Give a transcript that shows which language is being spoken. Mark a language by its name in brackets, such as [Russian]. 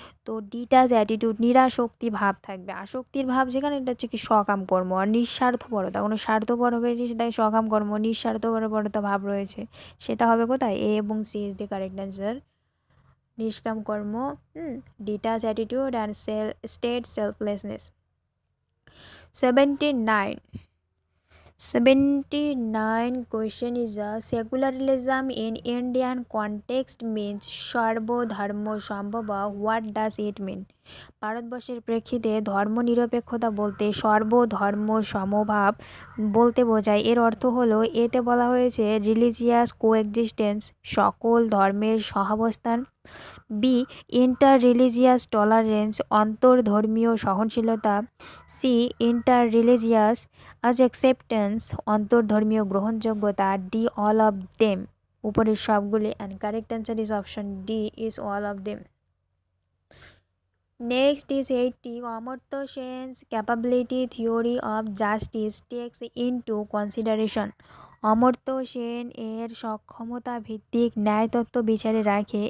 [Bangla] তো detach attitude নিরাসক্তি ভাব থাকবে, আসক্তির ভাব যেখানে, এটা হচ্ছে কি সকাম কর্ম। আর নিঃস্বার্থপরতা, কোনো স্বার্থপর হয়েছে সেটাই সকাম কর্ম, নিঃস্বার্থপরতা ভাব রয়েছে সেটা হবে কোথায়? [English] A এবং C is the correct answer. নিষ্কাম কর্ম, detach attitude and state selflessness. 79, 79 question is a secularism in Indian context means সর্বধর্ম সম্ভবা, what does it mean? [Bangla] ভারতবর্ষের প্রেক্ষিতে ধর্মনিরপেক্ষতা বলতে সর্বধর্ম সমভাব বলতে বোঝায়। এর অর্থ হলো, এতে বলা হয়েছে [English] religious coexistence [Bangla] সকল ধর্মের সহাবস্থান, [English] B inter religious tolerance [Bangla] অন্তর্ধর্মীয় সহনশীলতা, [English] C inter religious acceptance [Bangla] অন্তর্ধর্মীয় গ্রহণযোগ্যতা, [English] D all of them [Bangla] উপরের সবগুলি। [English] And correct answer is option D is all of them. Next is 80, Amartya Sen's capability theory of justice takes into consideration, [Bangla] Amartya Sen এর সক্ষমতা ভিত্তিক ন্যায়তত্ত্ব বিচারে রাখে।